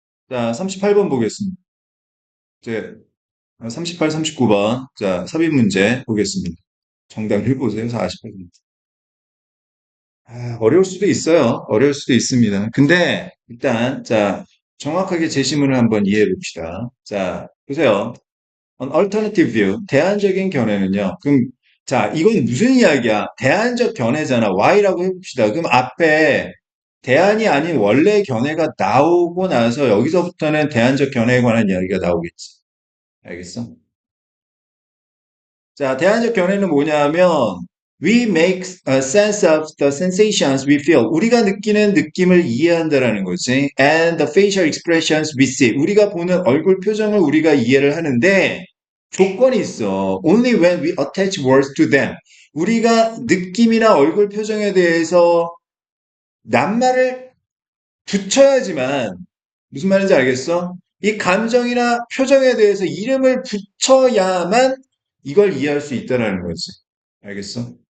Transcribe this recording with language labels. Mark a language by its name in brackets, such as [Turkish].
[Korean] 자, 38번 보겠습니다. 이제 38, 39번. 자, 삽입 문제 보겠습니다. 정답 읽보세요. 48번. 어려울 수도 있어요. 어려울 수도 있습니다. 근데 일단 자, 정확하게 제시문을 한번 이해해 봅시다. 자, 보세요. [English] An alternative view, [Korean] 대안적인 견해는요. 그럼 자, 이건 무슨 이야기야? 대안적 견해잖아. Y라고 해봅시다. 그럼 앞에 대안이 아닌 원래 견해가 나오고 나서 여기서부터는 대안적 견해에 관한 이야기가 나오겠지. 알겠어? 자, 대안적 견해는 뭐냐면 [English] we make a sense of the sensations we feel. [Korean] 우리가 느끼는 느낌을 이해한다라는 거지. [English] And the facial expressions we see. [Korean] 우리가 보는 얼굴 표정을 우리가 이해를 하는데 조건이 있어. [English] Only when we attach words to them. [Korean] 우리가 느낌이나 얼굴 표정에 대해서 낱말을 붙여야지만 무슨 말인지 알겠어? 이 감정이나 표정에 대해서 이름을 붙여야만 이걸 이해할 수 있다는 거지. 알겠어?